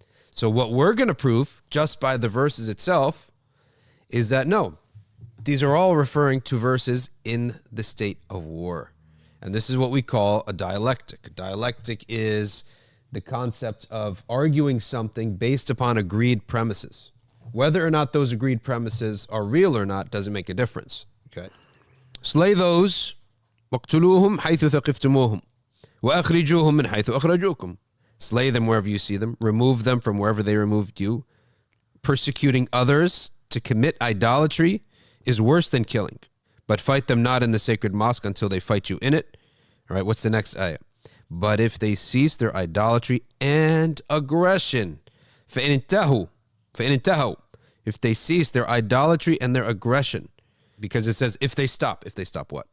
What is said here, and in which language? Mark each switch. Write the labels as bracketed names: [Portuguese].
[English] So what we're going to prove just by the verses itself is that no, these are all referring to verses in the state of war. And this is what we call a dialectic. A dialectic is the concept of arguing something based upon agreed premises. Whether or not those agreed premises are real or not doesn't make a difference. Okay. Slay those, [Arabic] وَاقْتُلُوهُمْ حَيْثُ ثَقِفْتُمُوهُمْ وَأَخْرِجُوهُمْ مِنْ حَيْثُ أَخْرَجُوكُمْ. [English] Slay them wherever you see them. Remove them from wherever they removed you. Persecuting others to commit idolatry is worse than killing. But fight them not in the sacred mosque until they fight you in it. All right, what's the next ayah? But if they cease their idolatry and aggression, [Arabic] فَإِنِ انتهوا, [English] if they cease their idolatry and their aggression, because it says if they stop what?